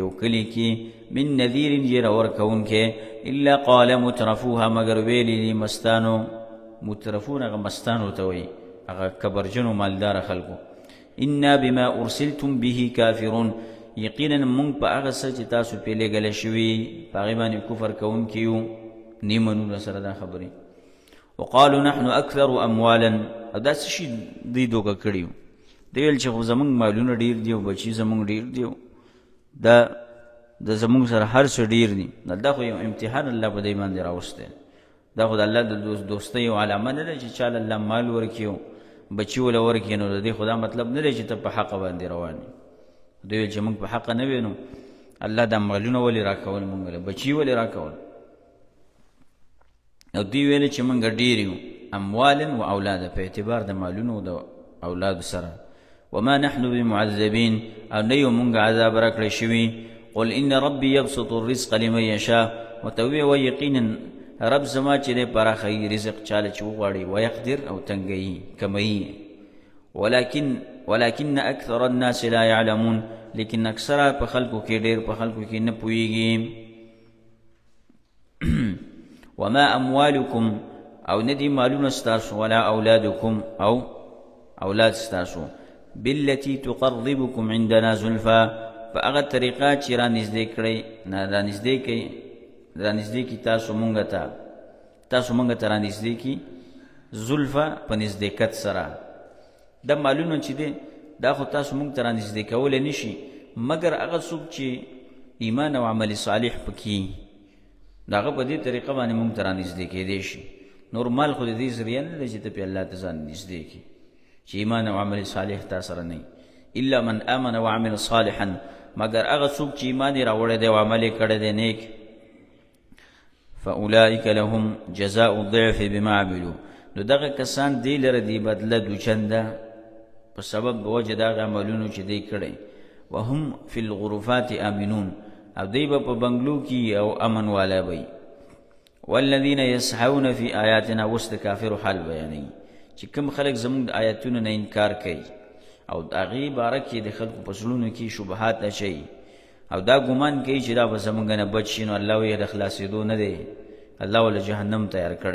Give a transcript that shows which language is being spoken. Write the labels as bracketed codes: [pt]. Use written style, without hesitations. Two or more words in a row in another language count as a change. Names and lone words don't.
[ps] یو کلي کې [ar] من نذیر [ps] یې راورکوونکی [ar] الا قال مترفوها [ps] مگر ویلي دي مستانو مترفون هغه مستانو ته وایي هغه کبرجنو مالداره خلکو [ar] انا بما ارسلتم به کافرون [ps] یقینا مونږ په هغه څه چې تاسو پې لېږلی شوي په هغې باندې کفر کوونکي یو نه منو سره دا خبرې [ar] وقالوا نحن اكثر اموالا [ps] او دا څه شي دوی دوکه کړي وو دی ویل چې خو زمونږ مالونه ډېر دي او بچي زمونږ ډېر دي دا د زمونږ سره هر څه ډېر دي دا خو یو امتحان الله په دې باندې راوستی دا خو د الله د دوستۍ یو علامه نه ده چې چاله الله مال ورکړي او بچي وله ورکړي نو د دې خو دا مطلب نه دی چې ته په حقه باندې روان یې دوی ویل چې موږ په حقه نه وې نو الله دا مالونه ولې راکول موږ له بچي ولې راکول او دوی ویل چې موږ ډېر یو [ar] اموالا و اولاده [ps] په اعتبار د مالونو او د اولادو سره [ar] وما نحن بمعذبين [ps] او نه یو مونږ عذاب راکړی شوي [ar] قل ان ربي يبسط الرزق لمن يشاء [ps] وتوی و یقینا رب زما چې دی پراخوي رزق چاله چې وغواړي ويقدر او تنګوي کموي [ar] ولكن اکثر الناس لا يعلمون [ps] لیکن اکثره په خلکو کې ډېر په خلکو کې نه پوهېږي [ar] وما اموالكم [ps] او ندی مالون ستاسو [ar] ولا اولادكم [ps] او اولاد ستاسو [ar] بالتي تقربكم عندنا زلفا [ps] فاغه طریقه چې را نږدې کړئ را نږدې کی تاسو مونږ ته را نږدې کی زلفا په نږدېکت سره د مالونو چې دی دا خو تاسو مونږ ته را نږدې کولی نشي مگر هغه څوک چې ایمان او عمل صالح پکې د هغه په دې طریقه باندې موږ ته رانږدې کېدی شي. نور مال خو د دې ذریعه نه دی چې ته پې الله ته ځان نږدې کړي چې ایمان او عمل صالح تا سره نه [ar] الا من آمن وعمل صالحا، [ps] مگر هغه څوک چې ایمان یې راوړی دی او عمل یې کړی دی نیک. [ar] فاولئک لهم جزاء الضعف بما عملوا، [ps] نو دغه کسان دی لره دی بدله دوچنده په سبب د وجه د هغه عملونو چې دی کړی. [ar] وهم فی الغرفات آمنون، [ps] او دی به په بنګلو کې او امن والا وي. [ar] والذین یسعون فی آیاتنا، [ps] اوس د کافرو حال بیانوي چې کوم خلک زموږ د آیاتونو نه انکار کوي او د هغې باره کې د خلکو په زړونو کې شبهات اچوي او دا ګمان کوي چې دا به زموږ نه بچ شي، نو الله وایي د خلاصېدو نه دی، الله وله جهنم تیار کړی.